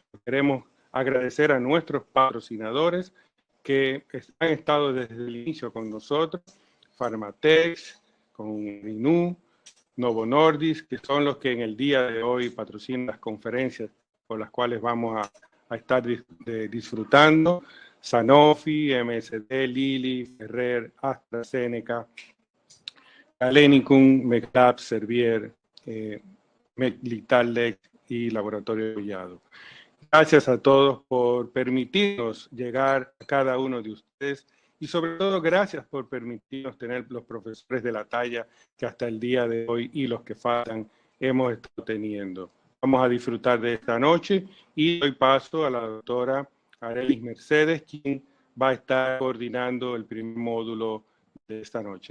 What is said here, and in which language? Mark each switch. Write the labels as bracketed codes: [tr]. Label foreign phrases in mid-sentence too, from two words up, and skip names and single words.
[es] Queremos agradecer a nuestros patrocinadores que han estado desde el inicio con nosotros, Pharmatex, con Inú, Novo Nordisk, que son los que en el día de hoy patrocinan las conferencias por las cuales vamos a estar disfrutando, Sanofi, MSD, Lilly, Ferrer, AstraZeneca, Galenicum, Medlab, Servier, Litaldex y Laboratorio Collado. Gracias a todos por permitirnos llegar a cada uno de ustedes y sobre todo gracias por permitirnos tener los profesores de la talla que hasta el día de hoy y los que faltan hemos estado teniendo. Vamos a disfrutar de esta noche y doy paso a la doctora Arelis Mercedes, quien va a estar coordinando el primer módulo de esta noche.